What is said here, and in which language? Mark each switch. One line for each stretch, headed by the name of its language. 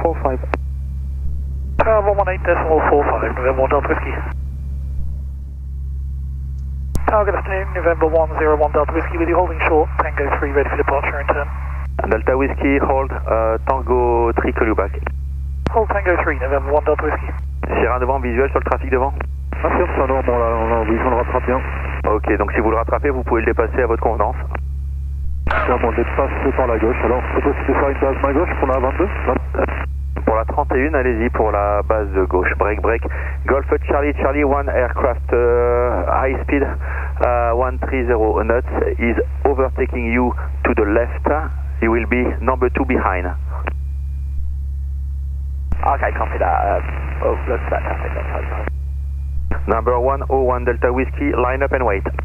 English: Tower 118.45, November 1 Delta Whiskey. Tower, good afternoon, November 101 Delta Whiskey with you holding short, Tango 3 ready for departure in turn. Delta Whiskey, hold Tango 3, call you back. Hold Tango 3, November 1 Delta Whiskey.
French: Sierra devant, visuel sur le trafic devant. Sûr, ça non, bon là, oui, on le rattrape bien. Ok, donc si vous le rattrapez, vous pouvez le dépasser à votre convenance. Tiens, bon, je dépasse par la gauche, alors c'est possible de faire une base main gauche pour la 22 Pour la 31, allez-y pour la base de gauche.
English: Break, break. Golf Charlie, Charlie 1 aircraft high speed 130 knots is overtaking you to the left. You will be number 2 behind. Okay, copy that. Oh, that's fantastic. Number 101 Delta Whiskey, line up and wait.